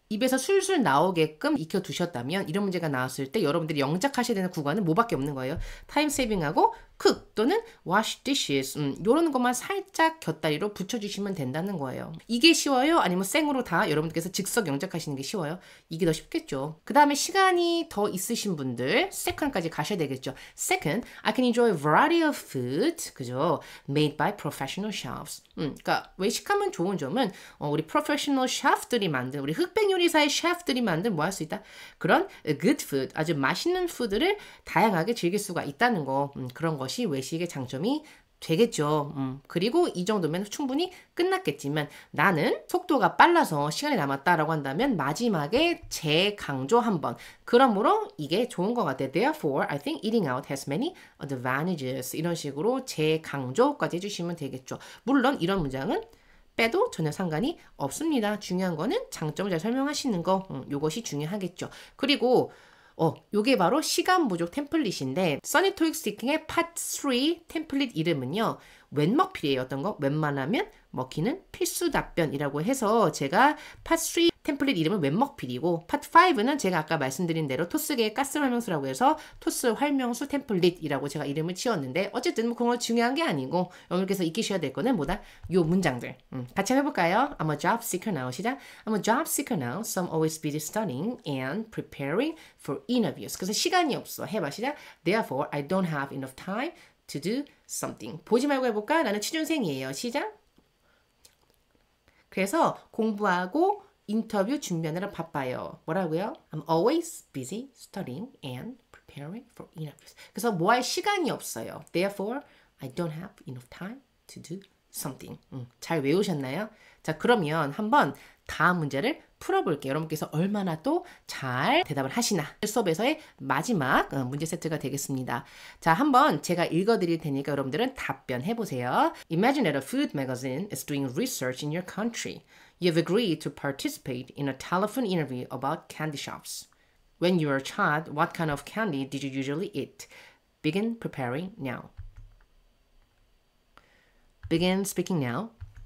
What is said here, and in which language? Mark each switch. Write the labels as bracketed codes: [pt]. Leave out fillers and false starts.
[ko] 입에서 술술 나오게끔 익혀두셨다면 이런 문제가 나왔을 때 여러분들이 영작하셔야 되는 구간은 뭐밖에 없는 거예요. 타임 세이빙하고 cook 또는 wash dishes 이런 것만 살짝 곁다리로 붙여주시면 된다는 거예요. 이게 쉬워요? 아니면 생으로 다 여러분들께서 즉석 영작하시는 게 쉬워요? 이게 더 쉽겠죠. 그 다음에 시간이 더 있으신 분들 second까지 가셔야 되겠죠. [en] Second, I can enjoy a variety of food, 그죠? Made by professional chefs. [ko] 그러니까 외식하면 좋은 점은 우리 professional chef들이 만든 우리 흑백 요리사의 셰프들이 만든 뭐 할 수 있다? 그런 good food, 아주 맛있는 푸드를 다양하게 즐길 수가 있다는 거. 그런 것이 외식의 장점이 되겠죠. 그리고 이 정도면 충분히 끝났겠지만 나는 속도가 빨라서 시간이 남았다라고 한다면 마지막에 재강조 한번. 그러므로 이게 좋은 것 같아요. [en] Therefore, I think eating out has many advantages. [ko] 이런 식으로 재강조까지 해주시면 되겠죠. 물론 이런 문장은 빼도 전혀 상관이 없습니다. 중요한 거는 장점을 잘 설명하시는 거. 요것이 중요하겠죠. 그리고 요게 바로 시간 부족 템플릿인데 써니 토익 스피킹의 파트 3 템플릿 이름은요. 웬먹필이에요. 어떤 거? 웬만하면 먹히는 필수 답변이라고 해서 제가 파트 3 템플릿 이름은 웬먹필이고 파트 5는 제가 아까 말씀드린 대로 토스계의 가스 활명수라고 해서 토스 활명수 템플릿이라고 제가 이름을 지었는데 어쨌든 뭐 그건 중요한 게 아니고 여러분께서 익히셔야 될 거는 뭐다? 요 문장들. 같이 한번 해볼까요? [en] I'm a job seeker now. [ko] 시작. [en] I'm a job seeker now, so I'm always busy studying and preparing for interviews. [ko] 그래서 시간이 없어. 해봐. 시작. [en] Therefore, I don't have enough time to do something. [ko] 보지 말고 해볼까? 나는 취준생이에요. 시작. 그래서 공부하고 인터뷰 준비하느라 바빠요. 뭐라고요? [en] I'm always busy studying and preparing for interviews. [ko] 그래서 뭐 할 시간이 없어요. [en] Therefore, I don't have enough time to do something. [ko] 잘 외우셨나요? 자, 그러면 한번 다음 문제를 풀어볼게요. 여러분께서 얼마나 또 잘 대답을 하시나. 수업에서의 마지막 문제 세트가 되겠습니다. 자, 한번 제가 읽어드릴 테니까 여러분들은 답변해보세요. [en] Imagine that a food magazine is doing research in your country. You have agreed to participate in a telephone interview about candy shops. When you were a child, what kind of candy did you usually eat? Begin preparing now. Begin speaking now.